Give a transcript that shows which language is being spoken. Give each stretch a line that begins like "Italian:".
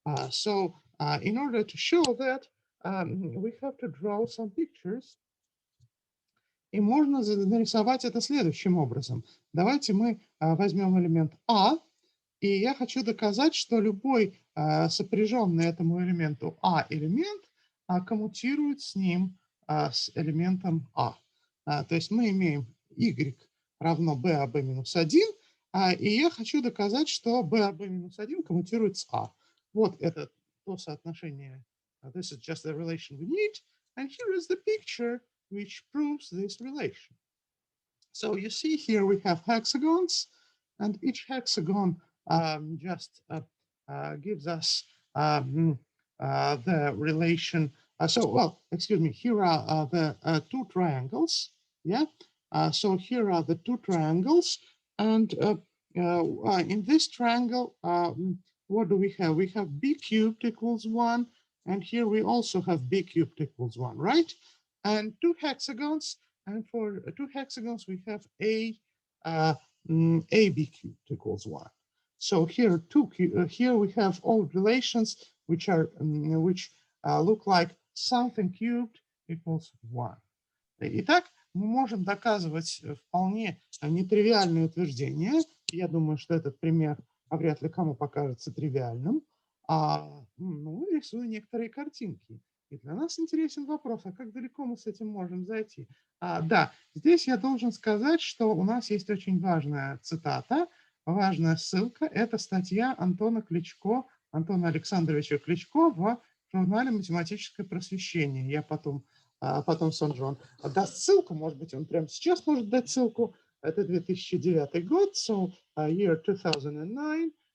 English: So in order to show that, we have to draw some pictures.
Russian: И можно нарисовать это следующим образом. Давайте мы возьмем элемент А, и я хочу доказать, что любой сопряженный этому элементу А элемент коммутирует с ним с элементом А. То есть мы имеем y равно b минус 1, и я хочу доказать, что b минус 1 коммутирует с А. Вот это то соотношение.
English: This is just the relation we need. And here is the picture which proves this relation. So you see here we have hexagons, and each hexagon just gives us the relation. Excuse me, here are the two triangles. Yeah. So here are the two triangles, and in this triangle, what do we have? We have b cubed equals 1, and here we also have b cubed equals 1, right? And two hexagons, and for two hexagons we have ab cubed equals 1. So here here we have all relations which are look like something cubed equals 1.
Russian: Итак, мы можем доказывать вполне нетривиальные утверждения. Я думаю, что этот пример вряд ли кому покажется тривиальным. Ну, рисую некоторые картинки. И для нас интересен вопрос, а как далеко мы с этим можем зайти? Да, здесь я должен сказать, что у нас есть очень важная цитата, важная ссылка. Это статья Антона Александровича Кличко в журнале «Математическое просвещение». Я потом Сон даст ссылку, может быть, он прямо сейчас может дать ссылку. Это 2009 год,
English: so year 2009.